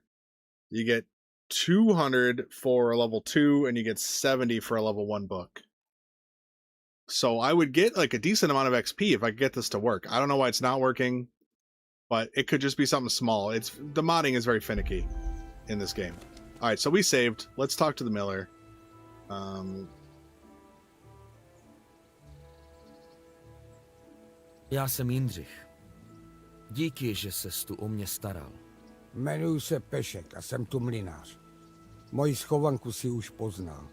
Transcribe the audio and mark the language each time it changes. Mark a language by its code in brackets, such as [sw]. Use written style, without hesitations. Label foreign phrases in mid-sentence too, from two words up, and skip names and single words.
[en] You get 200 for a level 2, and you get 70 for a level 1 book. So I would get like a decent amount of XP if I could get this to work. I don't know why it's not working, but it could just be something small. The modding is very finicky in this game. All right, so we saved. Let's talk to the miller. [cs] Já jsem Jindřich. Díky, že ses tu o mě staral. Jmenuji se Pešek a jsem tu mlynář. Moji schovanku si už poznal.